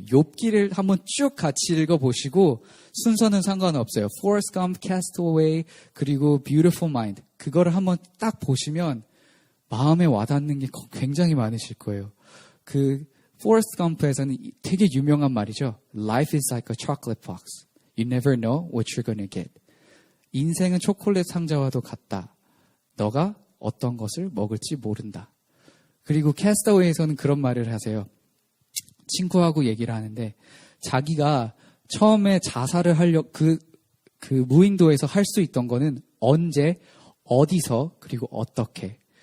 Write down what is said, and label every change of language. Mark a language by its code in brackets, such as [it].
[ko] 욥기를 한번 쭉 같이 읽어보시고 순서는 상관없어요. Forrest Gump, Castaway, 그리고 Beautiful Mind. 그거를 한번 딱 보시면 마음에 와닿는 게 굉장히 많으실 거예요. Forrest Gump에서는 되게 유명한 말이죠. [en] Life is like a chocolate box. You never know what you're gonna get. [ko] 인생은 초콜릿 상자와도 같다. 너가 어떤 것을 먹을지 모른다. 그리고 캐스터웨이에서는 그런 말을 하세요. 친구하고 얘기를 하는데 자기가 처음에 자살을 그 무인도에서 할 수 있던 거는 언제, 어디서, 그리고 어떻게.